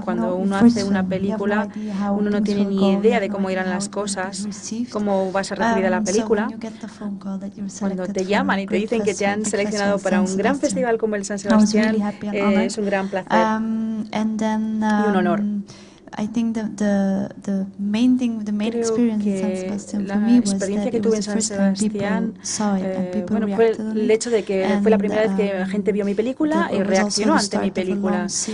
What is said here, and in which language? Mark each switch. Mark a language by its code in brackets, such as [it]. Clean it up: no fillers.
[es] Cuando uno hace una película, uno no tiene ni idea de cómo irán las cosas, cómo va a ser recibida la película. Cuando te llaman y te dicen que te han seleccionado para un gran festival como el San Sebastián, es un gran placer y un honor. [en] The main experience in San Sebastian for me was that it was the first time people saw it and people reacted on it. [es] El hecho de que fue la primera vez que gente vio mi película y reaccionó ante mi película.